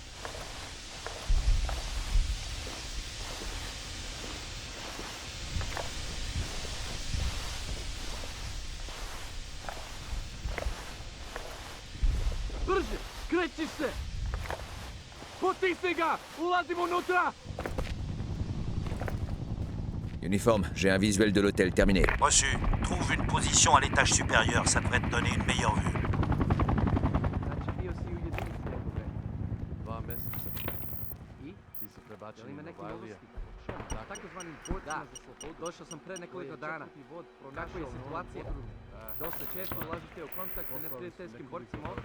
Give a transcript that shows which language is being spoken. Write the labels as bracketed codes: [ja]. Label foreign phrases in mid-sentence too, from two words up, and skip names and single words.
[sr] Brže, kreći se! Potisni ga! Ulazimo unutra! [fr] Uniforme, j'ai un visuel de l'hôtel terminé. Reçu. Trouve une position à l'étage supérieur, ça devrait te donner une meilleure vue. [sr] Znači, bio si u jedinici nekog. 2 meseca. I? Ti si prebačen Jel ima u neki Novajlije. novosti? Takozvanim borcima za slobodu. Došao sam pre nekoliko dana. Kako je situacija? Dosta često ulazite u kontakt sa neprijateljskim borcima ovdje.